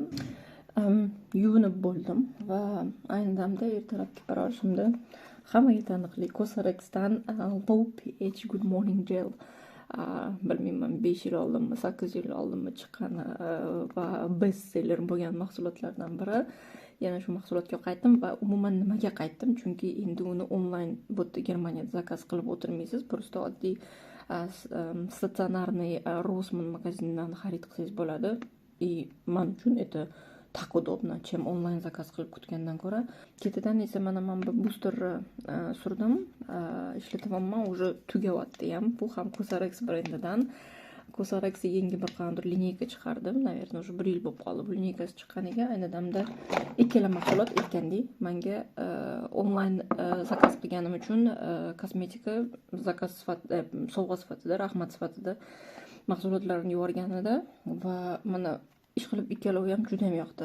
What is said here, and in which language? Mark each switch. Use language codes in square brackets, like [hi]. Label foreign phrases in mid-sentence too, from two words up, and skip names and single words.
[uz] Yuvinib bo'ldim va ayni damda ertalabki parvarishimda hammaga taniqli Cosrx'dan Low pH Good Morning Gel, bilmayman 5 yil oldinmi, 8 yil oldinmi chiqqan va bestseller bo'lgan mahsulotlardan biri. Yana shu mahsulotga qaytdim va umuman nimaga qaytdim? Chunki endi uni onlayn bu yerda Germaniyada zakaz qilib o'tirmaysiz. Просто oddiy statsionarniy Rossmann magazinidan xarid qilsangiz bo'ladi. И men uchun это [ru] так удобно, чем [uz] onlayn zakaz qilib kutgandan ko'ra. Ketidan esa mana men bu boosterni surdim, ishlataman, уже tugayapti ham. Bu ham Cosrx brendidan. Cosrx yangi bir qanday lineyka chiqardim. [ru] Наверное, уже [uz] 1 yil bo'lib qoldi bu lineykasi chiqqaniga. Ayni damda ikkala mahsulot aytgandek, menga onlayn zakaz qilganim uchun kosmetika zakaz sifatida, sovg'a sifatida, rahmat sifatida mahsulotlarni yuborganida va mana ish qilib ikkalovi ham juda ham yoqdi.